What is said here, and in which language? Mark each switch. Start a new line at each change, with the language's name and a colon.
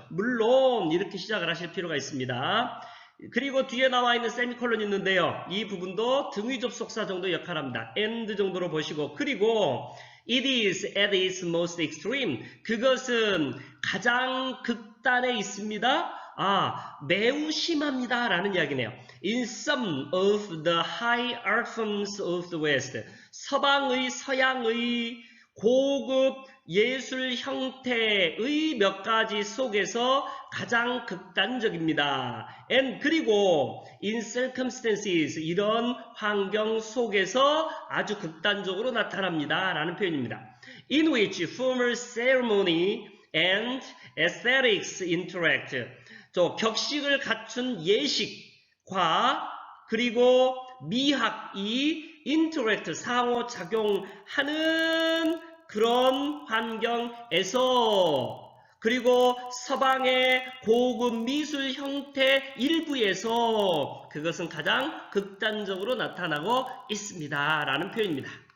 Korean: 물론 이렇게 시작을 하실 필요가 있습니다. 그리고 뒤에 나와 있는 세미콜론이 있는데요. 이 부분도 등위 접속사 정도 역할합니다. and 정도로 보시고, 그리고
English: it is at its most extreme,
Korean: 그것은 가장 극단에 있습니다. 매우 심합니다 라는 이야기네요.
English: In some of the high art forms of the West,
Korean: 서양의 고급 예술 형태의 몇 가지 속에서 가장 극단적입니다. And 그리고
English: in circumstances
Korean: 이런 환경 속에서 아주 극단적으로 나타납니다. 라는 표현입니다.
English: In which formal ceremony and aesthetics interact.
Korean: 격식을 갖춘 예식과 그리고 미학이 interact 상호작용하는 그런 환경에서 그리고 서방의 고급 미술 형태 일부에서 그것은 가장 극단적으로 나타나고 있습니다. 라는 표현입니다.